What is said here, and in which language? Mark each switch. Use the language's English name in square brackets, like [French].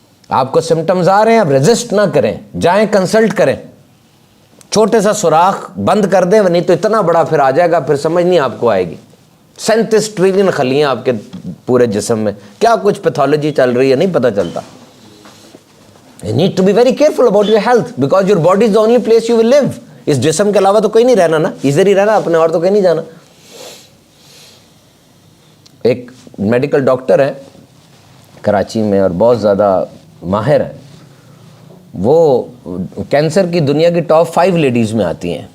[Hindi] आपको सिम्टम्स आ रहे हैं, आप रेजिस्ट ना करें, जाएं कंसल्ट करें, छोटे सा सुराख बंद कर दें, नहीं तो इतना बड़ा फिर आ जाएगा, फिर समझ नहीं आपको आएगी। 37 ट्रिलियन खलियां आपके पूरे जिस्म में, क्या कुछ पैथोलॉजी चल रही है नहीं पता चलता। [English] You need to be very careful about your health because your body is the only place you will live. [Hindi] इस जिस्म के अलावा तो कोई नहीं रहना ना, इधर ही रहना अपने, और तो कहीं नहीं जाना। एक मेडिकल डॉक्टर है कराची में और बहुत ज़्यादा माहिर है, वो कैंसर की दुनिया की टॉप 5 लेडीज़ में आती हैं।